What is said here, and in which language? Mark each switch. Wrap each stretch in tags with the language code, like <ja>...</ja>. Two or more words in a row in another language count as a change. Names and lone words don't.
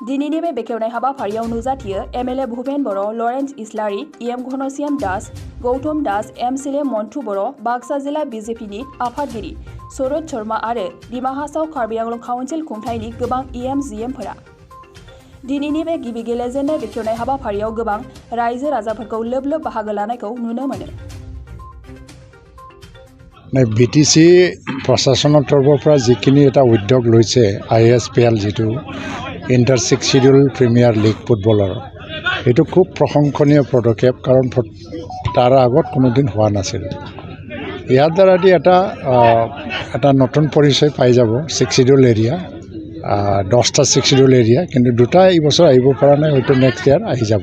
<brx>दिनैनि बे बेखेवनाय हाबाफारियाव नुजाथियो MLA भुपेन बर', लरेन्स इस्लारि, EM घनश्याम दास, गौतम दास, MCLA मन्टु बर', बाक्सा जिल्ला BJPनि आफादगिरि सरोज शर्मा आरो डिमा हासाव कार्बि आंलं काउन्सिल खुंथायनि गोबां EM-GM फोरा। दिनैनि बे गिबि गेलेजेननाय बेखेवनाय हाबाफारियाव गोबां रायजो राजाफोरखौ लोब लोब बाहागो लानायखौ नुनो मोनो।</brx> <as>BTC प्रशासনৰ তৰফৰ পৰা যিখিনি এটা উদ্যোগ লৈছে ISPL যিটো ইণ্টাৰ 6 শিডিউল প্ৰিমিয়াৰ লীগ ফুটবলৰ, এইটো খুব প্ৰশংসনীয় পদক্ষেপ, কাৰণ তাৰ আগত কোনোদিন হোৱা নাছিল। ইয়াৰ দ্বাৰা এটা নতুন পৰিচয় পাই যাব</as> <en>6 schedule area,</en> <as>10টা</as> <en>6 schedule area,</en> <as>কিন্তু 2টা এই বছৰ আহিব পৰা নাই, হয়তো</as> <en>next year</en> <as>আহি যাব।</as>